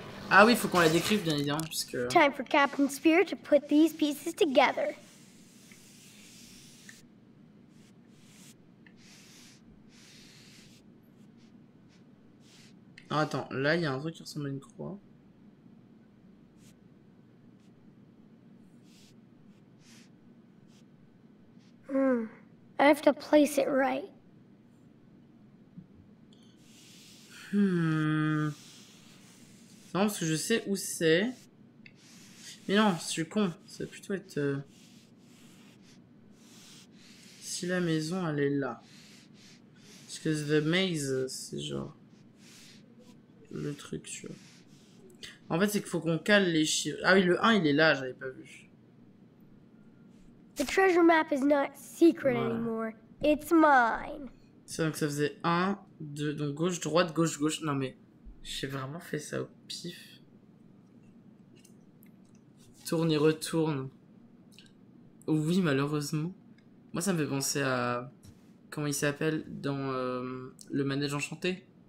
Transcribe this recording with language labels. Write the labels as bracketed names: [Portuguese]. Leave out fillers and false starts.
[French] Ah oui, faut qu'on la décrive bien évidemment puisque. [English] Time for Captain Spear to put these pieces together. [French] Ah, attends, là il y a un truc qui ressemble à une croix. [English] I have to place it right. [French] Non, parce que je sais où c'est. Mais non, je suis con. Ça va plutôt être. Si la maison elle est là. Parce que The Maze, c'est genre. Le truc, tu vois. En fait, c'est qu'il faut qu'on cale les chiffres. Ah oui, le 1 il est là, j'avais pas vu. [English] The treasure map is not secret [French] Voilà. [English] anymore. It's mine. [French] C'est donc ça faisait 1, 2, donc gauche, droite, gauche, gauche. Non mais, j'ai vraiment fait ça au pif. Tourne et retourne. Oui, malheureusement. Moi, ça me fait penser à... Comment il s'appelle dans Le Manège Enchanté.